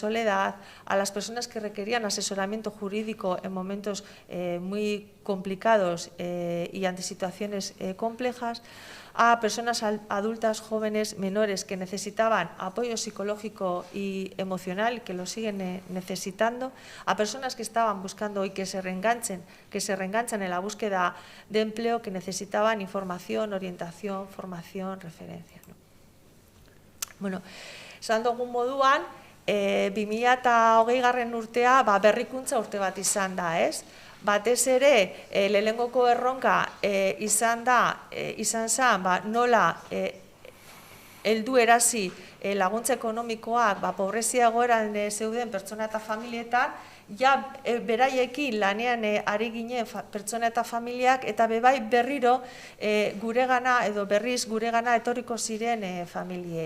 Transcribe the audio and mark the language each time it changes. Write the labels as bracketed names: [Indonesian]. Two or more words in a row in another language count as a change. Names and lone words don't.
[Spanish] soledad, a las personas que requerían asesoramiento jurídico en momentos muy complicados y ante situaciones complejas, a personas adultas, jóvenes, menores que necesitaban apoyo psicológico y emocional, que lo siguen necesitando, a personas que estaban buscando y que se reenganchan en la búsqueda de empleo, que necesitaban información, orientación, formación, referencia, ¿no? [Basque] Bueno, esan dugun moduan, 2020 urtea berrikuntza urte bat izan da, ez? Batez ere, lehenengoko erronka izan zen nola heldu erazi laguntza ekonomikoak pobrezia egoeran zeuden pertsona eta familietan, beraiekin lanean ari ginen pertsona eta familiak, eta bebai berriro berriz guregana etorriko ziren familiei.